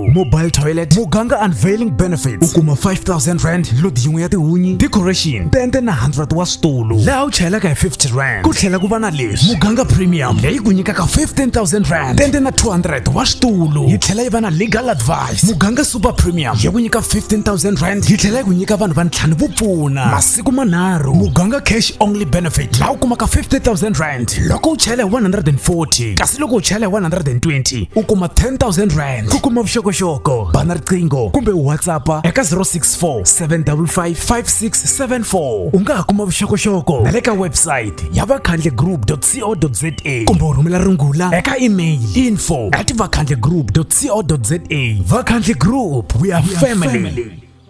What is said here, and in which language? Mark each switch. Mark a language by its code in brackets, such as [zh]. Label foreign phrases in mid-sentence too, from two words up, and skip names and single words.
[en] Mobile toilet, [ts] muganga [en] unveiling benefits, [ts] u kuma 5000 rand, lodi yin'we ya tihunyi, decoration, tende na 100 wa switulu. Laha u chayelaka hi 50 rand ku tlhela ku va na leswi: muganga premium leyi ku nyikaka 15000 rand, tende na 200 wa switulu. Yi tlhela yi va na [en] legal advice. [ts] Muganga [en] super premium [ts] yi ku nyika 15000 rand, yi tlhela yi ku nyika vanhu va ntlhanu vo pfuna masiku manharhu. Muganga [en] cash only benefit [ts] laha u kumaka 50000 rand loko u chayela hi 140, kasi loko u chayela hi 120 u kuma 10000 rand. Ku kuma vuxokoxoko bana riqingho kumbe whatsappa eka 064 755 5674. U nga ha kuma vuxokoxoko na le ka website ya vakhandlegroup.co.za kumbe u rhumela rungula eka email info@vakhandlegroup.co.za. [en] Vakhandle Group, we are family.